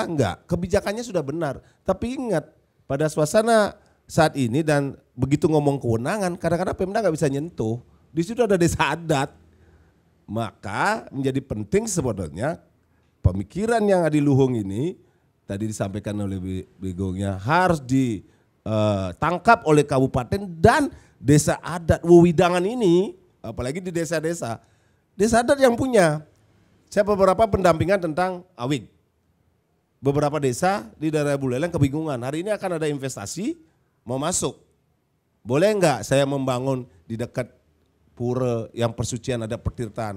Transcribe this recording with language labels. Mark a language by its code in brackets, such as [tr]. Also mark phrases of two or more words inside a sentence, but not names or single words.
[id] Enggak, kebijakannya sudah benar. Tapi ingat, pada suasana saat ini dan begitu ngomong kewenangan, kadang-kadang Pemda nggak bisa nyentuh. Di situ ada desa adat. Maka menjadi penting sebetulnya pemikiran yang adiluhung ini, tadi disampaikan oleh Begongnya, harus ditangkap oleh kabupaten dan desa adat. Wewidangan ini, apalagi di desa-desa, desa adat yang punya. Saya beberapa pendampingan tentang awig. Beberapa desa di daerah Buleleng kebingungan, hari ini akan ada investasi mau masuk. Boleh enggak saya membangun di dekat pura yang persucian ada pertirtaan.